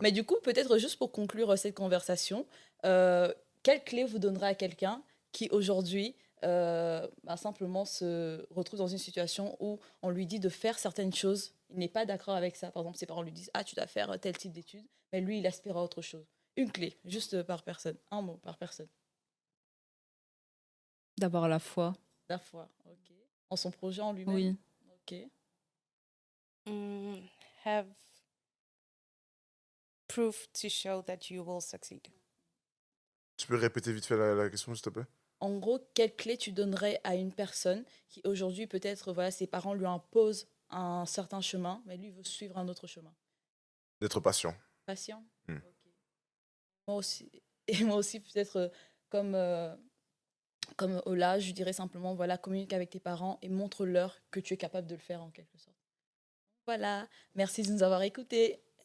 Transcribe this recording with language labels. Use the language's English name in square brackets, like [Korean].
[French] Mais du coup, peut-être juste pour conclure cette conversation, quelle clé vous donnerez à quelqu'un qui aujourd'hui simplement se retrouve dans une situation où on lui dit de faire certaines choses, il n'est pas d'accord avec ça. Par exemple, ses parents lui disent « Ah, tu dois faire tel type d'études », mais lui, il aspire à autre chose. Une clé, juste par personne, un mot par personne. D'avoir la foi. La foi, ok. En son projet en lui-même. Oui. Ok. [English] Have proof to show that you will succeed. [French] Tu peux répéter vite fait la question, s'il te plaît? En gros, quelle clé tu donnerais à une personne qui aujourd'hui peut-être voilà ses parents lui imposent un certain chemin, mais lui veut suivre un autre chemin. D'être patient. Patient. Hmm. Ok. Moi aussi, et moi aussi peut-être comme Ola, je dirais simplement voilà communique avec tes parents et montre-leur que tu es capable de le faire en quelque sorte. Voilà, merci de nous avoir écoutés.